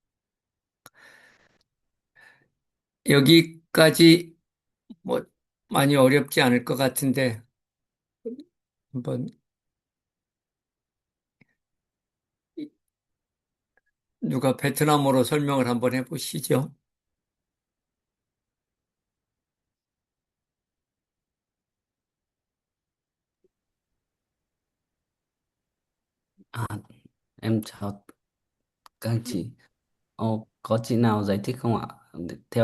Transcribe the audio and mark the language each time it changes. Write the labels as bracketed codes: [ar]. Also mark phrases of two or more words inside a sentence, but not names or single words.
[ko] 여기까지 뭐 많이 어렵지 않을 것 같은데 한번 누가 베트남어로 설명을 한번 해보시죠. [vi] À, em chào các anh chị. Có chị nào giải thích không ạ? Theo